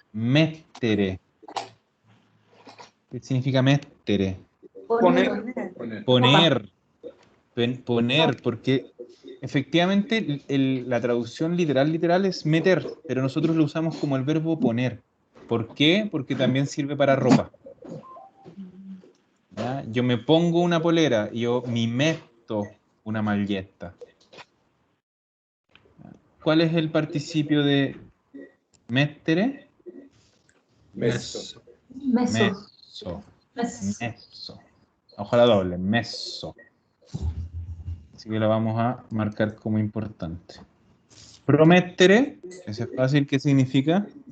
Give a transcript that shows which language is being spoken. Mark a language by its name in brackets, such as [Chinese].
[Spanish] Mettere. ¿Qué significa mettere? Poner. Poner. Poner. Poner. Poner, porque efectivamente la traducción literal es meter, pero nosotros lo usamos como el verbo poner. ¿Por qué? Porque también sirve para ropa. ¿Ya? Yo me pongo una polera, yo [Italian] mi metto una maglietta. [Spanish] ¿Cuál es el participio de mettere? [Italian] Messo. Meso. Messo. Meso. [Spanish] Messo. Ojalá doble, messo. Así que lo vamos a marcar como importante. Promettere, ese es fácil, ¿qué significa?